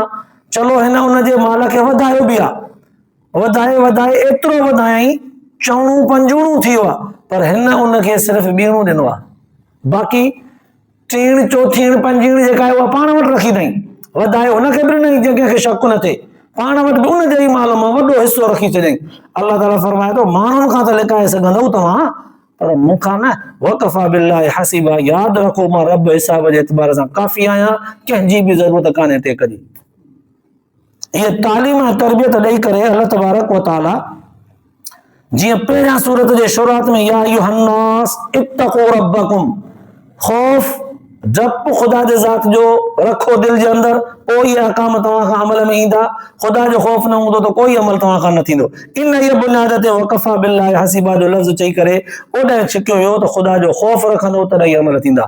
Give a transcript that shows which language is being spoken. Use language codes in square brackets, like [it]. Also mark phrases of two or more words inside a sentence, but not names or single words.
[sd] चलो हिन उनजे माल खे वधायो बि आहे, वधाए एतिरो वधायई 4-5 थी वियो आहे, पर हिन उनखे सिर्फ़ु 2 ॾिनो आहे, बाक़ी 3, 4, 5 जेका आहे उहा पाण वटि रखी अथई, वधाए हुनखे बि ॾिनई जंहिंखे शक न थिए, पाण वटि बि उन जे ई माल मां वॾो हिसो रखी छॾियई। अल्लाह ताला फरमाए थो माण्हुनि खां त लिकाए सघंदव तव्हां, पर मूंखां न, [ar] وكفى بالله حسيبا, [sd] यादि रखो मां रब हिसाब जे एतबार सां काफ़ी आहियां, कंहिंजी बि ज़रूरत कान्हे टेक जी। ये तालीम ऐं तरबियत ॾेई करे अल्लाह तबारक व तआला जीअं पहिरियां सूरत जे शुरूआत में [ar] يا أيها الناس اتقوا ربكم, [sd] खौफ डपु ख़ुदा जे ज़ात जो रखो दिलि जे अंदरि, पोइ इहे अहकाम तव्हां खां अमल में ईंदा। ख़ुदा जो ख़ौफ़ न हूंदो त कोई अमल तव्हां खां न थींदो। इन इहा बुनियाद ते [ar] وكفى بالله حسيبا [sd] जो लफ़्ज़ चई करे ओॾांहुं छिकियो वियो त ख़ुदा जो ख़ौफ़ रखंदो तॾहिं इहे अमल थींदा।